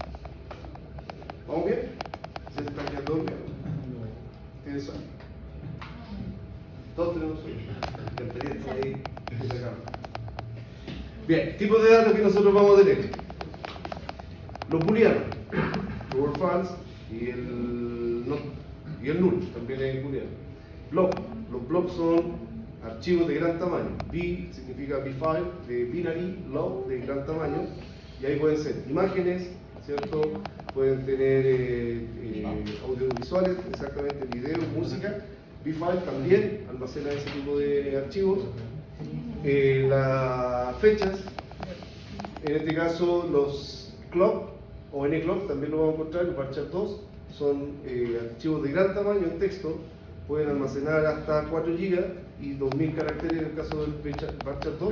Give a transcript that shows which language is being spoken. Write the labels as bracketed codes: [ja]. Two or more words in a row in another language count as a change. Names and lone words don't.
[es] ¿Vamos bien? ¿Se está quedando bien? ¿Tienes sueño? Todos tenemos sueño. Me encantaría estar ahí en la cama. Bien, tipos de datos que nosotros vamos a tener. Los booleanos, [en] true or false, [es] y el null, también es booleano. Blob, los blobs son archivos de gran tamaño. B significa B-file, de binary, log, de gran tamaño, y ahí pueden ser imágenes, ¿cierto? Pueden tener audiovisuales, exactamente, video, música. B-file también almacena ese tipo de archivos. Las fechas, en este caso los clock o nclock también lo vamos a encontrar, los varchar 2 son archivos de gran tamaño en texto, pueden almacenar hasta 4 GB y 2000 caracteres en el caso del varchar 2.